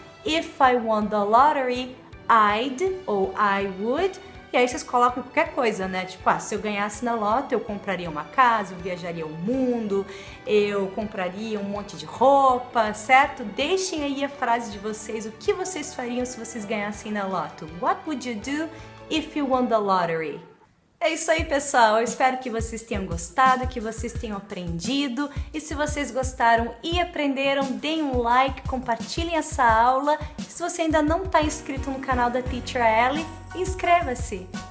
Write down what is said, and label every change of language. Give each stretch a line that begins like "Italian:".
English: If I won the lottery, I'd,
Portuguese: ou I would, e aí vocês colocam qualquer coisa, né? Tipo, se eu ganhasse na loto, eu compraria uma casa, eu viajaria o mundo, eu compraria um monte de roupa, certo? Deixem aí a frase de vocês, o que vocês fariam se vocês ganhassem na loto?
English: What would you do if you won the lottery?
Portuguese: É isso aí, pessoal. Eu espero que vocês tenham gostado, que vocês tenham aprendido. E se vocês gostaram e aprenderam, deem um like, compartilhem essa aula. E se você ainda não está inscrito no canal da Teacher Ellie, inscreva-se!